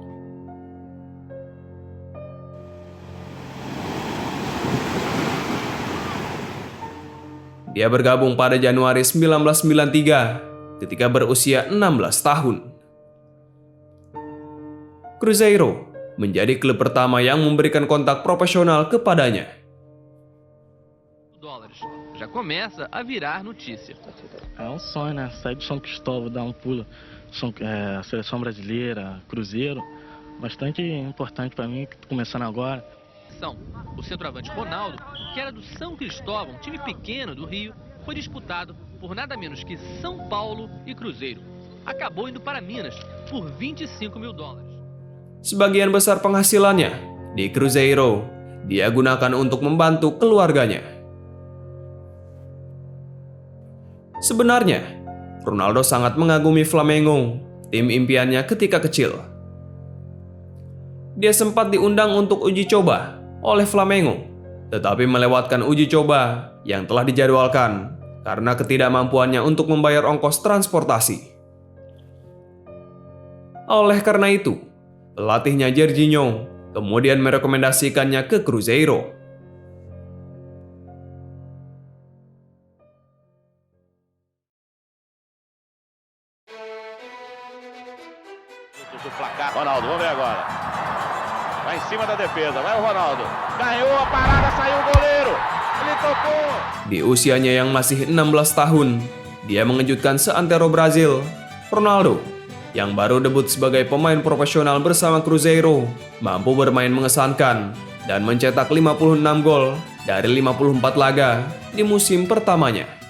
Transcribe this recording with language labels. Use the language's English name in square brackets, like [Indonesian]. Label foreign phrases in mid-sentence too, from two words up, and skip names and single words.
[Indonesian] Dia bergabung pada Januari 1993 ketika berusia 16 tahun. Cruzeiro menjadi klub pertama yang memberikan kontak profesional kepadanya. [Portuguese] Já começa a virar notícia. É um sonho, né? Sair do São Cristóvão, dar um pulo, seleção brasileira, Cruzeiro, bastante importante para mim, começando agora. O centroavante Ronaldo, que era do São Cristóvão, time pequeno do Rio, foi disputado por nada menos que São Paulo e Cruzeiro. Acabou indo para Minas por $25 mil. [Indonesian] Sebagian besar penghasilannya di Cruzeiro dia gunakan untuk membantu keluarganya. Sebenarnya, Ronaldo sangat mengagumi Flamengo, tim impiannya ketika kecil. Dia sempat diundang untuk uji coba oleh Flamengo, tetapi melewatkan uji coba yang telah dijadwalkan karena ketidakmampuannya untuk membayar ongkos transportasi. Oleh karena itu, pelatihnya Jairzinho kemudian merekomendasikannya ke Cruzeiro. [Portuguese] Ronaldo, vamos ver agora. Vai em cima da defesa, vai o Ronaldo. Ganhou a parada, saiu o goleiro. Ele tocou. [Indonesian] Di usianya yang masih 16 tahun, dia mengejutkan seantero Brazil. Ronaldo, yang baru debut sebagai pemain profesional bersama Cruzeiro, mampu bermain mengesankan dan mencetak 56 gol dari 54 laga di musim pertamanya.